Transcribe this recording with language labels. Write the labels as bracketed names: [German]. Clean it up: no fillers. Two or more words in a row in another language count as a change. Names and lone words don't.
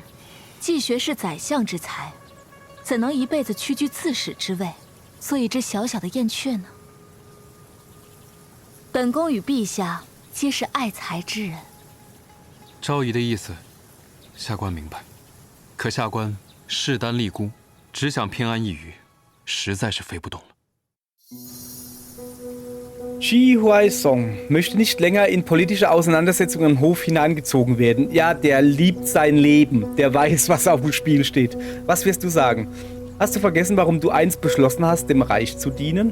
[Chinese] 季学士宰相之才，怎能一辈子屈居刺史之位，做一只小小的燕雀呢？本宫与陛下皆是爱才之人。昭仪的意思，下官明白。可下官势单力孤，只想偏安一隅，实在是飞不动了。 [German] Ji Huaisong möchte nicht länger in politische Auseinandersetzungen im Hof hineingezogen werden. Ja, der liebt sein Leben. Der weiß, was auf dem Spiel steht. Was wirst du sagen? Hast du vergessen, warum du einst beschlossen hast, dem Reich zu dienen?